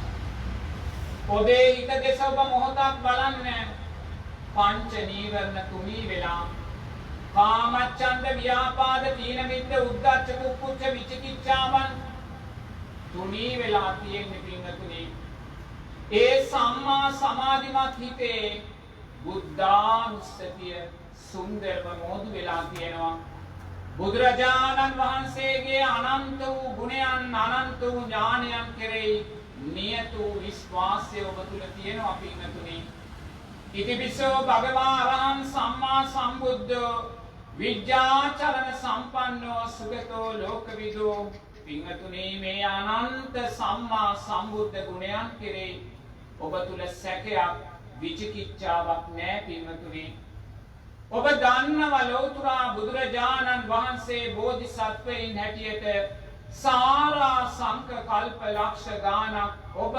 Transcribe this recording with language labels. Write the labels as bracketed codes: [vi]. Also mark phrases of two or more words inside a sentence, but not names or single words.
[si] ඔබේ හිත දෙස ඔබ මොහොතක් බලන්න පංච නීවරණ තුනී වෙලා කාමච්ඡන්ද ව්‍යාපාද තීන මිද්ද උද්ධච්ච කුක්කුච්ච විචිකිච්ඡාවන් තුනී වෙලා තියෙන්නේ පින්වතුනි ඒ සම්මා සමාධිමත් හිතේ බුද්ධානුස්සතිය සුන්දරව මෝදු වෙලා තියෙනවා බුදුරජාණන් වහන්සේගේ අනන්ත වූ ගුණයන් අනන්ත වූ ඥානයන් කෙරෙහි නියත වූ විශ්වාසය ඔබ තුළ තියෙනවා පින්වතුනි [pi] ඉතිපිසෝ භගවා අරහං සම්මා සම්බුද්ධෝ විද්‍යාචරණ සම්පන්නෝ සුගතෝ ලෝකවිදෝ [si] පින්වතුනි මේ අනන්ත සම්මා සම්බුද්ධ ගුණයන් කෙරෙහි ඔබ තුළ සැකයක් විචිකිච්ඡාවක් නැහැ පින්වතුනි ඔබ දන්නවා ලෞතුරා බුදුරජාණන් වහන්සේ බෝධිසත්වයින් හැටියට සාරා සංක කල්ප ලක්ෂ ගානක් ඔබ